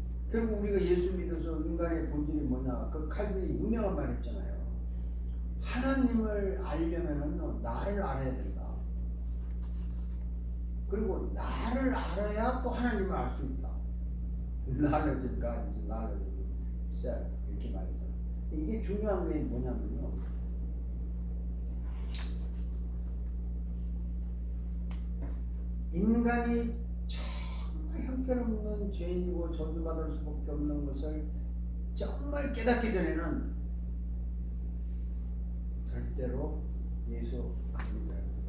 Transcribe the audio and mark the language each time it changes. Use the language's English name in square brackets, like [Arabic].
[Korean] 결국 우리가 예수 믿어서 인간의 본질이 뭐냐. 그 칼빈이 유명한 말 했잖아요. 하나님을 알려면은 나를 알아야 된다. 그리고 나를 알아야 또 하나님을 알 수 있다. [English] Knowledge of God is knowledge of self. [Korean] 이렇게 말했잖아요. 이게 중요한 게 뭐냐면요. 인간이 정말 형편없는 죄인이고 저주받을 수밖에 없는 것을 정말 깨닫기 전에는 절대로 예수 안 믿어요.